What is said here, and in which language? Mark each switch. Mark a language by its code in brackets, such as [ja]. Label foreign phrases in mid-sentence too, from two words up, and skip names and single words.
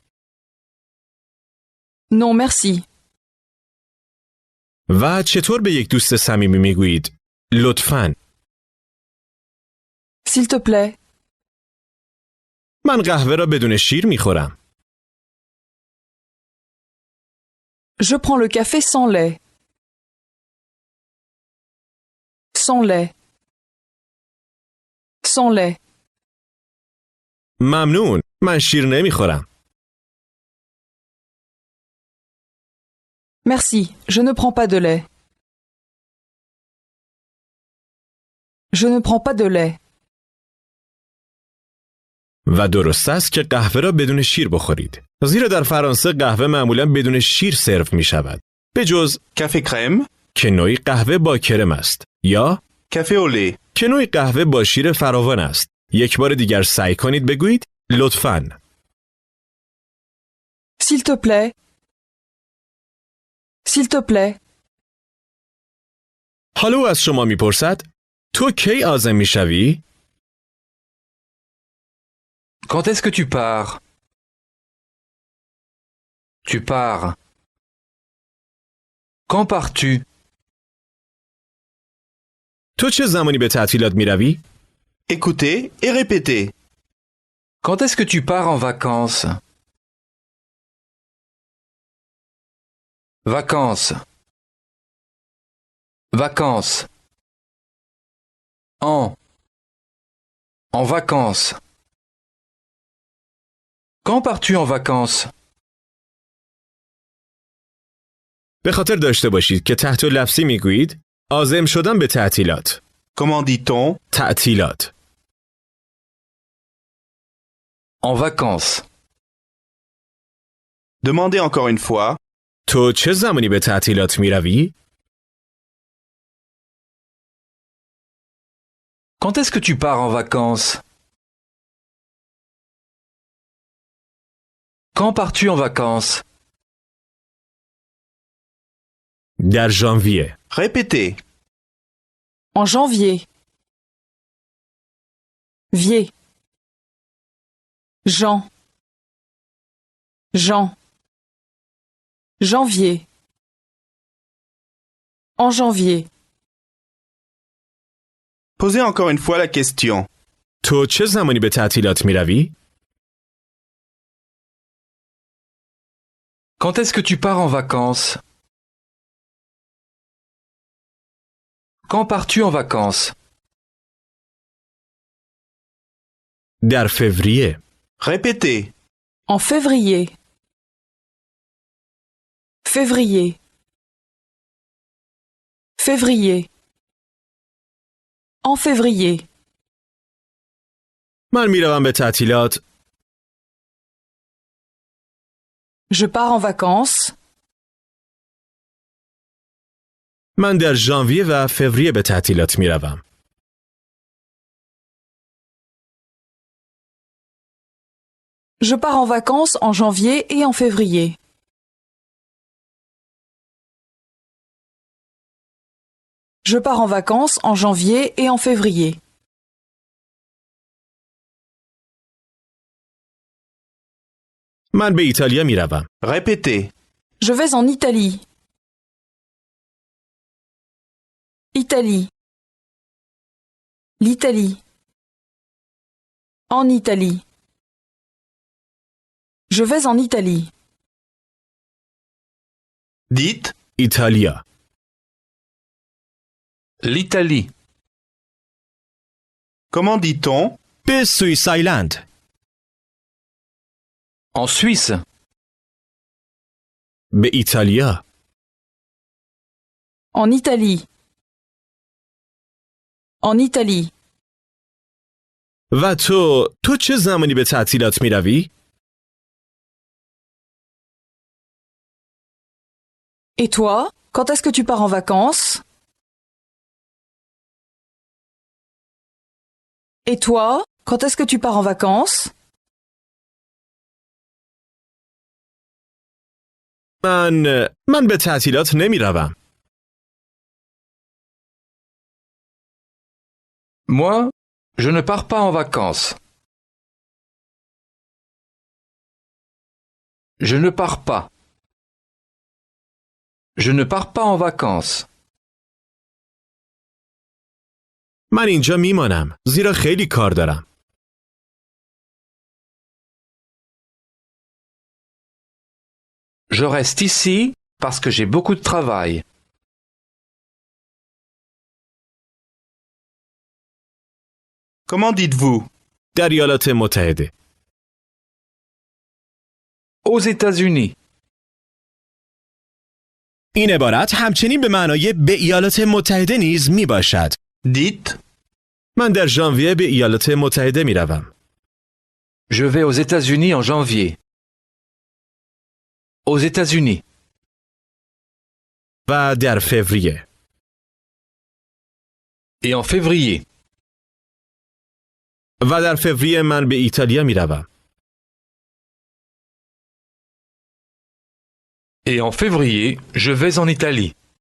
[fr] Non, merci. [fa] و چطور به یک دوست صمیمی می گویید؟ لطفاً. [fr] S'il te plaît. [fa] من قهوه را بدون شیر می خورم. [fr] Je prends le café sans lait. Sans lait. Sans lait. [fa] ممنون. من شیر نمی خورم. [fr] Merci, je ne prends pas de lait. Je ne prends pas de lait. [fa] و درست است که قهوه را بدون شیر بخورید. زیرا در فرانسه قهوه معمولاً بدون شیر سرو می شود. به جز [fr] Café crème? [fa] که نوعی قهوه با کرم است. یا [fr] Café au lait? [fa] که نوعی قهوه با شیر فراوان است. یک بار دیگر سعی کنید بگویید لطفاً. [fr] S'il te plaît. S'il te plaît. [fa] حالا او از شما میپرسد تو کی عازم میشوی؟ [fr] Quand est-ce que tu pars? Tu pars. Quand pars-tu? [fa] تو چه زمانی به تعطیلات میروی؟ [fr] Écoutez et répétez. Quand est-ce que tu pars en vacances? Vacances. Vacances. En vacances. Quand pars-tu en vacances? [fa] به خاطر داشته باشید که تحت لفظی میگویید عازم شدن به تعطیلات. [fr] Comment dit-on? [fa] تعطیلات. [fr] En vacances. Demandez encore une fois. [fa] تو چه زمانی به تعطیلات میروی؟ [fr] Quand est-ce que tu pars en vacances? Quand pars-tu en vacances? [fa] در ژانویه. [fr] Répétez. En janvier. Vier. Jean. Jean. Janvier. En janvier. Posez encore une fois la question. [fa] تو چه زمانی به تعطیلات میروی؟ [fr] Quand est-ce que tu pars en vacances? Quand pars-tu en vacances? [fa] در فوریه. [fr] Répétez. En février. Février. Février. En février. [fa] من میروم به تعطیلات. [fr] Je pars en vacances. [fa] من در ژانویه و فوریه به تعطیلات میروم. [fr] Je pars en vacances en janvier et en février. Je pars en vacances en janvier et en février. [fa] من به ایتالیا میروم. [fr] Répétez. Je vais en Italie. Italie. L'Italie. En Italie. Je vais en Italie. Dites. [fa] ایتالیا. [fr] L'Italie. Comment dit-on? [fa] به سوئیس آیلند. [fr] En Suisse. [fa] به ایتالیا. [fr] En Italie. En Italie. [fa] و تو چه زمانی به تعطیلات میروی؟ [fr] Et toi, quand est-ce que tu pars en vacances? Et toi, quand est-ce que tu pars en vacances? [fa] من به تعطیلات نمی روم. [fr] Moi, je ne pars pas en vacances. Je ne pars pas. Je ne pars pas en vacances. [fa] من اینجا میمانم زیرا خیلی کار دارم. [fr] Je reste ici parce que j'ai beaucoup de travail. Comment dites-vous? [fa] در ایالات متحده. [fr] Aux États-Unis. [fa] این عبارت همچنین به معنای به ایالات متحده نیز می باشد. [fr] Dites [fa] من در ژانویه به ایالات متحده می روم. [fr] Je vais aux États-Unis en janvier. Aux États-Unis. [fa] و در فوریه. [fr] Et en février. [fa] و در فوریه من به ایتالیا می روم. [fr] Et en février, je vais en Italie.